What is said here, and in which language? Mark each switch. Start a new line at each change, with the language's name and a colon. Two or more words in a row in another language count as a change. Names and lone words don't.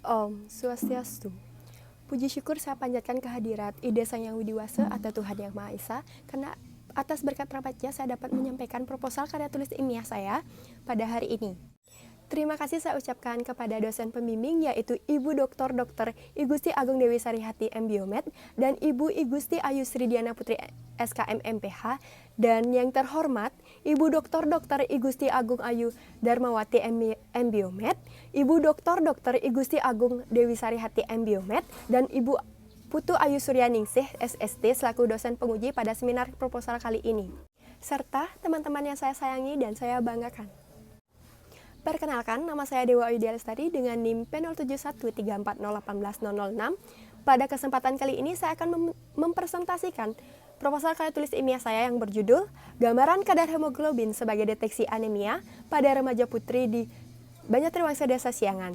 Indonesian: Om Swastiastu. Puji syukur saya panjatkan kehadirat Ide Sang Yang Widiwasa atau Tuhan Yang Maha Esa, karena atas berkat rahmat-Nya saya dapat menyampaikan proposal karya tulis ilmiah saya pada hari ini. Terima kasih saya ucapkan kepada dosen pembimbing, yaitu Ibu Dr. I Gusti Agung Dewi Sarihati M.Biomed dan Ibu I Gusti Ayu Sri Diana Putri SKM MPH, dan yang terhormat Ibu Dr. I Gusti Agung Ayu Darmawati M.Biomed, Ibu Dr. I Gusti Agung Dewi Sarihati M.Biomed, dan Ibu Putu Ayu Suryaningsih SST selaku dosen penguji pada seminar proposal kali ini, serta teman-teman yang saya sayangi dan saya banggakan. Perkenalkan, nama saya Dewa Ayudya Lestari dengan NIM P071340180006. Pada kesempatan kali ini saya akan mempresentasikan proposal karya tulis ilmiah saya yang berjudul Gambaran Kadar Hemoglobin sebagai Deteksi Anemia pada Remaja Putri di Banjartriwangsa Desa Siangan.